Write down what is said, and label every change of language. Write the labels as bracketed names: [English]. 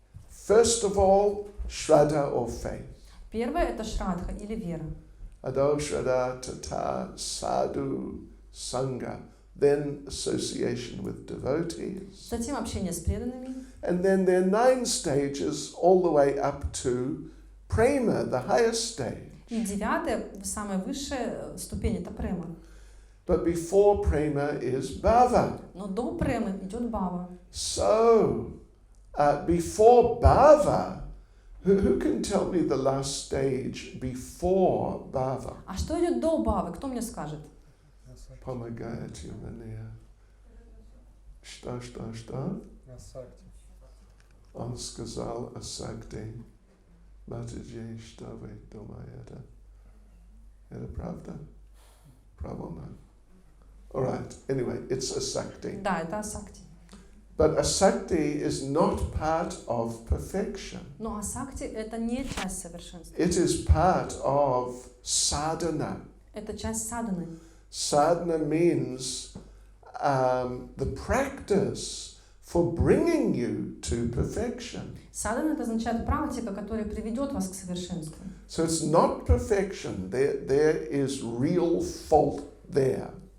[English] First of all, Shraddha or faith. [Russian] Первое — это Шрадха или вера. [Sanskrit] Ado Shraddha Tata Sadhu Sangha. [English] Then association with devotees. [Russian] Затем общение с преданными. [English] And then there are 9 stages all the way up to Prema, the highest stage. [Russian] И 9, самая высшая ступень — это Према. [English] But before Prema is Bhava. [Russian] Но до Премы идет Бхава. [English] So, before Bhava, who can tell me the last stage before Bhava? [Russian] А что идет до Бхавы? Кто мне скажет? Помогайте мне. Что? Асакти. Он сказал Асакти. Матаджи, что вы думаете? Это правда? Правильно? [English] All right. Anyway, it's Asakti. [Russian] Да, это Асакти. [English] But Asakti is not part of perfection. [Russian] Но Асакти — это не часть совершенства. [English] It is part of sadhana. [Russian] Это часть садханы. [English] Sadhana means the practice for bringing you to perfection. [Russian] Садхана — это означает практика, которая приведет вас к совершенству. [English] So it's not perfection. There is real fault there.